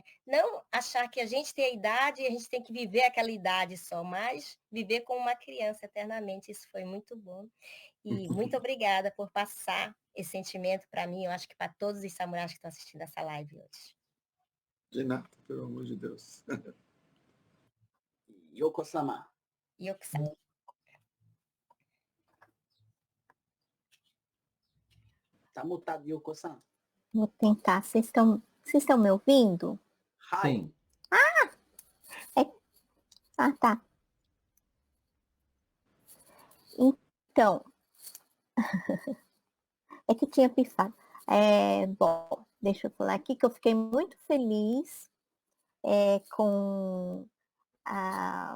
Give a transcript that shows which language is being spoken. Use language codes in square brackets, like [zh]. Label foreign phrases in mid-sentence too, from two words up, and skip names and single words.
[pt] Não achar que a gente tem a idade e a gente tem que viver aquela idade só, mas viver como uma criança eternamente. Isso foi muito bom. E muito obrigada por passar esse sentimento para mim, eu acho que para todos os samurais que estão assistindo essa live hoje. De nada, pelo amor de Deus. Yoko-sama. Yoko-sama. Tá mutado, Yoko-san. Vou tentar. Vocês estão me ouvindo? Sim. Tá. Então, é que tinha pensado. Bom, deixa eu falar aqui que eu fiquei muito feliz com a...